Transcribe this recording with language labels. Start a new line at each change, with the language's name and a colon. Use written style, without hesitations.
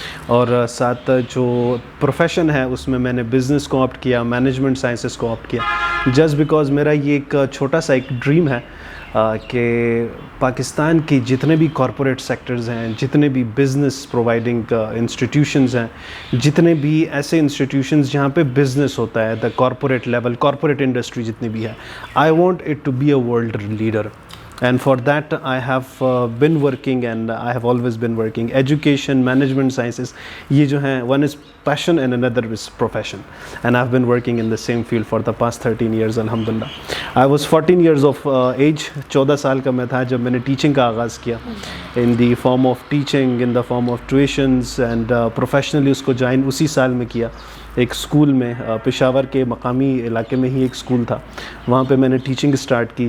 Urdu: اور ساتھ جو پروفیشن ہے اس میں میں نے بزنس کو آپٹ کیا, مینجمنٹ سائنسز کو آپٹ کیا,
English: just because
Urdu: میرا یہ ایک چھوٹا سا ایک ڈریم ہے کہ پاکستان کی جتنے بھی کارپوریٹ سیکٹرز ہیں, جتنے بھی بزنس پرووائڈنگ انسٹیٹیوشنز ہیں, جتنے بھی ایسے انسٹیٹیوشنز جہاں پہ بزنس ہوتا ہے, the corporate level, corporate industry جتنی بھی ہے,
English: I want it to be a world leader. and for that I have been working, and I have always been working. Education, management sciences,
Urdu: یہ جو ہیں,
English: one is passion and another is profession, and I've been working in the same field for the past 13 years alhamdulillah. I was 14 years of age,
Urdu: 14 سال کا میں تھا جب میں نے ٹیچنگ کا آغاز کیا,
English: in the form of teaching, in the form of tuitions, and professionally
Urdu: اس کو جوائن اسی سال میں کیا ایک اسکول میں, پشاور کے مقامی علاقے میں ہی ایک اسکول تھا, وہاں پہ میں نے ٹیچنگ اسٹارٹ کی.